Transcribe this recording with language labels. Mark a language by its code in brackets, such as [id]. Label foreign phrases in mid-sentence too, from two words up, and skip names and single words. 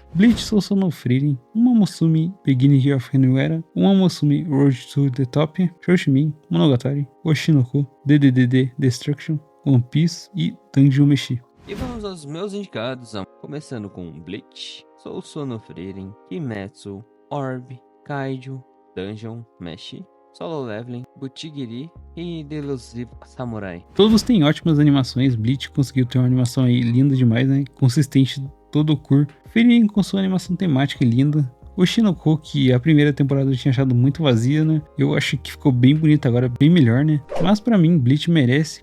[pt] Bleach, Sousou no Frieren, Uma Musume Beginning of a New Era, Uma Musume Road to the Top, Shoshimin, Monogatari, Oshinoko, DDDD Destruction, One Piece e Dungeon Meshi. E vamos aos meus indicados, começando com Bleach, Sousou no Frieren, Kimetsu, Orb, Kaiju, Dungeon Meshi, Solo Leveling, Butchigiri e Delusive Samurai. Todos têm ótimas animações. Bleach conseguiu ter uma animação aí linda demais, né? Consistente, todo o cor. Frieren com sua animação temática e linda. Oshinoko, que a primeira temporada eu tinha achado muito vazia, né? Eu acho que ficou bem bonita agora, bem melhor, né? Mas pra mim, Bleach merece.